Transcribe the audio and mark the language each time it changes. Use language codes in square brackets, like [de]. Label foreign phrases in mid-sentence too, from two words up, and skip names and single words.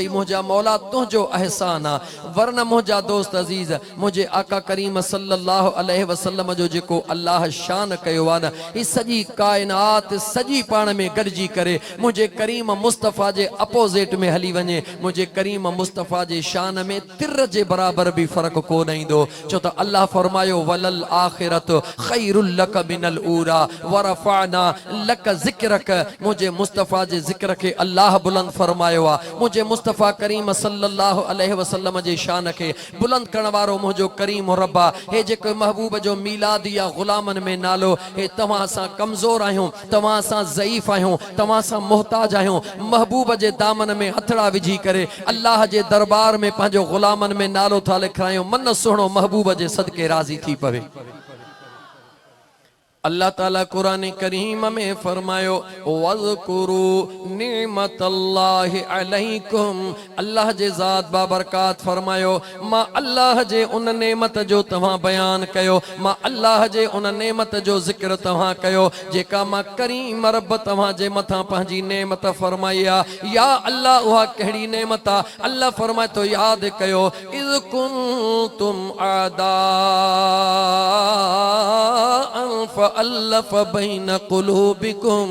[sd] मुंहिंजा मौला तुंहिंजो अहसान आहे। वरना मुंहिंजा दोस्त अज़ीज़, मुंहिंजे आका करीम [ar] صلى الله عليه وسلم [sd] जो जेको अल्लाह शान कयो आहे न, ही सॼी काइनात सॼी पाण में गॾिजी करे मुंहिंजे करीम मुस्तफ़ा जे अपोज़िट में हली वञे। मुंहिंजे करीम मुस्तफ़ा जे शान में तिर जे बराबर बि फ़र्क़ु कोन ईंदो। छो त अल्लाह फरमायो [ar] وللآخرة خير لك من الأولى ورفعنا لك ذكرك. [sd] मुंहिंजे मुस्तफ़ा जे ज़िक्र खे अल्लाह बुलंद फरमायो आहे। मुझे मुस्तफ़ा करीम [ar] صلى الله عليه وسلم [sd] जे शान के बुलंद करण वारो मुझो करीम रब्बा। हे जेको महबूब जो मीलाद या गुलामन में नालो, हे तव्हां सां कमज़ोर आहियूं, तव्हां सां ज़ईफ़ आहियूं, तव्हां सां मोहताज आहियूं। महबूब जे दामन में हथड़ा विझी करे अल्लाह जे दरबार में पंहिंजो गुलामन में नालो था लिखायूं। मन सुहिणो महबूब जे सदके राज़ी थी पवे। अल्लाह ताला कुरान करीम में फरमायो [ar] واذكروا نعمة الله عليكم. [sd] अल्लाह जे ज़ात बाबरकात फरमायो मां अल्लाह जे उन नेमत जो तव्हां बयान कयो, मां अल्लाह जे उन नेमत जो ज़िक्र तव्हां कयो जेका मां करीम रब तव्हां जे मथां पंहिंजी नेमत फरमाई आहे। या अल्लाह उहा कहिड़ी नेमत आहे? अल्लाह फरमाए तो यादि कयो [ar] إذ كنتم أعداء فألف بين قلوبكم.